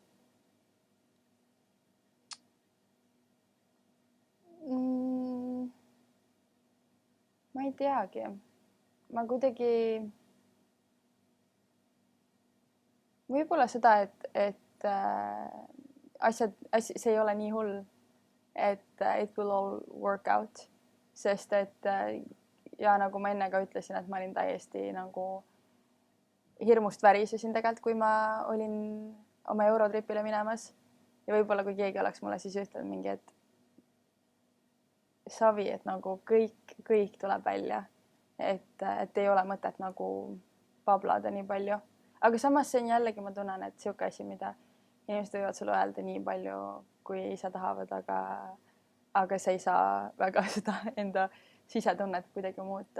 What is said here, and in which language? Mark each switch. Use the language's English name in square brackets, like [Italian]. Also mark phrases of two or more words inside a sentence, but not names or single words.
[Estonian] Ma ei teagi. Ma kuidagi võib-olla seda, et see ei ole nii hull, et [English] it will all work out, [Estonian] sest et ja nagu ma enne ka ütlesin, et ma olin täiesti nagu hirmust värisesin tegelikult, kui ma olin oma Eurotripile minemas ja võib-olla kui keegi oleks mulle siis ütelnud mingi, et savi, et nagu kõik tuleb välja, et ei ole mõtet nagu pablada nii palju, aga samas see on jällegi, ma tunnen, et siuke asi, mida inimesed võivad sulle öelda nii palju, kui ise tahavad, aga sa ei saa väga seda enda sisetunnet kuidagi muuta.